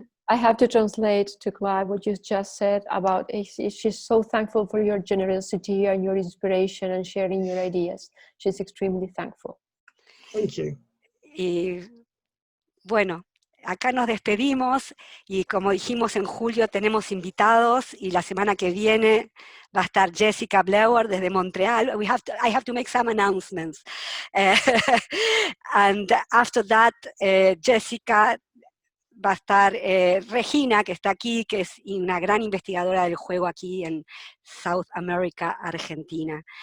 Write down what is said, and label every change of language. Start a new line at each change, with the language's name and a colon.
English: I have to translate to Clive what you just said about she's so thankful for your generosity and your inspiration and sharing your ideas. She's extremely thankful. Thank you.
Spanish: Y bueno, acá nos despedimos y como dijimos en julio tenemos invitados y la semana que viene va a estar Jessica Blauer desde Montreal.
English: I have to make some announcements. And after that,
Spanish: Jessica va a estar Regina, que está aquí, que es una gran investigadora del juego aquí en South America, Argentina.